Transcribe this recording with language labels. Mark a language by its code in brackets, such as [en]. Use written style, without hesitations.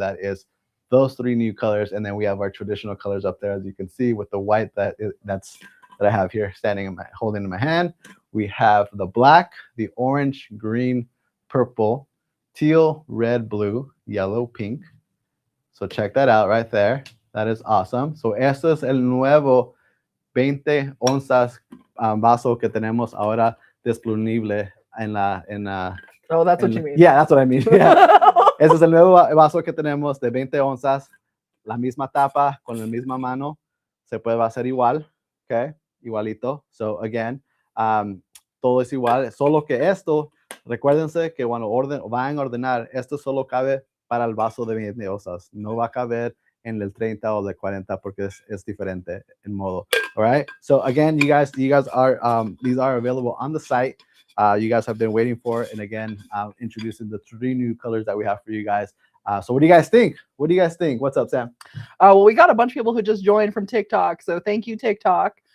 [en] That is those 3 new colors. And then we have our traditional colors up there, as you can see, with the white that I have here holding in my hand. We have the black, the orange, green, purple, teal, red, blue, yellow, pink. So check that out right there. That is awesome. [es] So esto es el nuevo 20 onzas vaso que tenemos ahora disponible en la. [en] Oh, that's what you mean. Yeah, that's what I mean. Yeah. [es] Ese es el nuevo vaso que tenemos de 20 onzas. La misma tapa con la misma mano. Se puede hacer igual. Okay. Igualito. [en] So again, [es] todo es igual. Solo que esto, recuérdense que cuando van a ordenar, esto solo cabe para el vaso de 20 onzas. No va a caber en el 30 o el 40 porque es diferente en modo. [en] All right. So again, you guys are these are available on the site. You guys have been waiting for it. And again, introducing the 3 new colors that we have for you guys. So what do you guys think? What's up, Sam? Well, we got a bunch of people who just joined from TikTok. So thank you, TikTok.